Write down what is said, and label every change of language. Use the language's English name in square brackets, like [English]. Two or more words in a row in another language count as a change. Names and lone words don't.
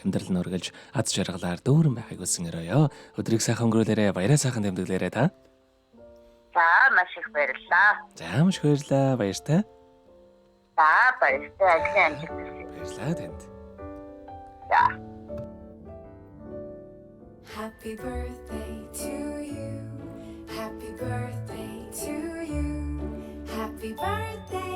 [Mongolian] Амьдрал нь үргэлж аз жаргалаар дүүрэн байхыг хүсэн өрөөё. Өдрийг сайхан өнгөрүүлээрэ, баяраа сайхан тэмдэглээрэ та. За маш их баярлалаа. За маш их баярлалаа. Баяртай. За баяртай. Ажлын амжилт хүсье. Баярлалаа танд. За. [English] Happy birthday to you. Happy birthday to you. Happy birthday.